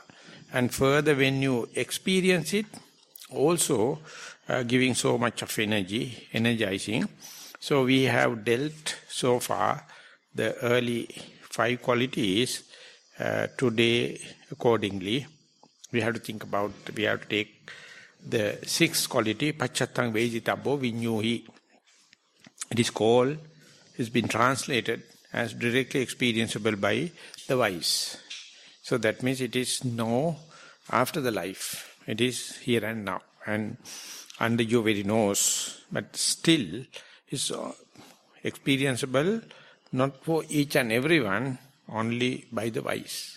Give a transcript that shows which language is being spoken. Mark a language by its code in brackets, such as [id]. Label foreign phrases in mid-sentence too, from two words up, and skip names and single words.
[en] And further when you experience it, also giving so much of energy, energizing. So we have dealt so far the early 5 qualities. Today accordingly we have to think about, we have to take the 6th quality, [pi] pacchattam veditabbo vinyuhi. [en] It is called, it's been translated as directly experienceable by the wise. So that means it is no after the life, it is here and now and under your very nose, but still is experienceable not for each and everyone, only by the wise.